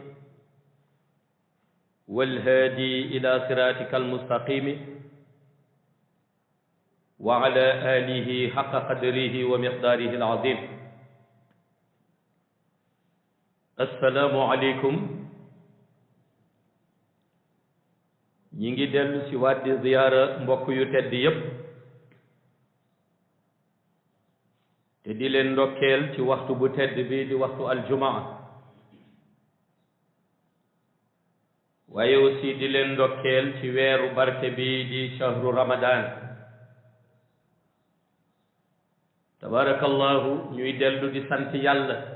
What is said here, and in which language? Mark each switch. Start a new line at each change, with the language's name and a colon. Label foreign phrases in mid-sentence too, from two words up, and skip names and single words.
Arabic: والهادي إلى صراطك المستقيم وعلى آله حق قدره ومقداره العظيم السلام عليكم ñi
Wolof: ngi dellu ci waat di ziyaara mbokk yu tedd yépp te di leen ndokkeel ci waxtu bu tedd bi di waxtu aljumaa waaye aussi di leen ndokkeel ci weeru barke bi di
Arabic: شهر رمضان تبارك الله
Wolof: ñuy dellu di sant yàlla